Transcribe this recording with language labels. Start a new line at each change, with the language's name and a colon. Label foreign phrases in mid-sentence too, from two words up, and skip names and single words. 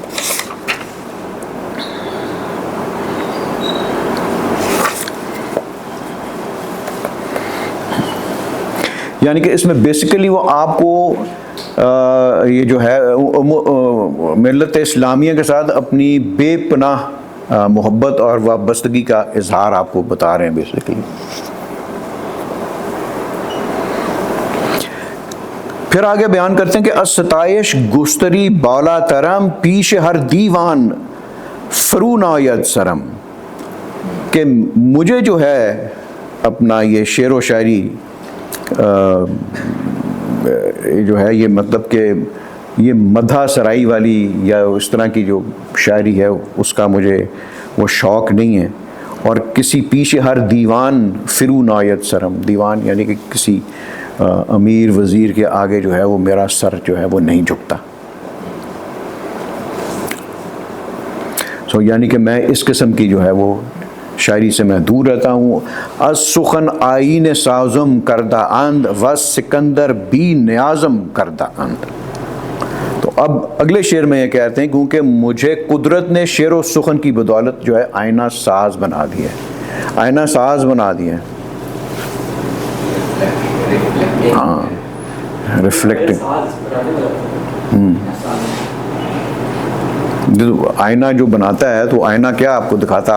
Urdu: یعنی کہ اس میں بیسیکلی وہ آپ کو یہ جو ہے ملت اسلامیہ کے ساتھ اپنی بے پناہ محبت اور وابستگی کا اظہار آپ کو بتا رہے ہیں بیسیکلی۔ پھر آگے بیان کرتے ہیں کہ
Persian: الستائش گستری بالا ترم پیش ہر دیوان فرو ناید سرم،
Urdu: کہ مجھے جو ہے اپنا یہ شعر و شاعری جو ہے یہ مطلب کہ یہ مدح سرائی والی یا اس طرح کی جو شاعری ہے اس کا مجھے وہ شوق نہیں ہے، اور کسی
Persian: پیش ہر دیوان فرو ناید سرم،
Urdu: دیوان یعنی کہ کسی امیر وزیر کے آگے جو ہے وہ میرا سر جو ہے وہ نہیں جھکتا۔ یعنی کہ میں اس قسم کی جو ہے وہ شاعری سے میں دور رہتا ہوں۔
Persian: از سخن آئین سازم کردہ اند و سکندر بی نیازم کردہ اند۔
Urdu: تو اب اگلے شعر میں یہ کہتے ہیں کیونکہ مجھے قدرت نے شعر و سخن کی بدولت جو ہے آئینہ ساز بنا دیا ہے، آئینہ ساز بنا دیا ہے، ہاں ریفلیکٹنگ۔ آئینہ جو بناتا ہے تو آئینہ کیا آپ کو دکھاتا ہے؟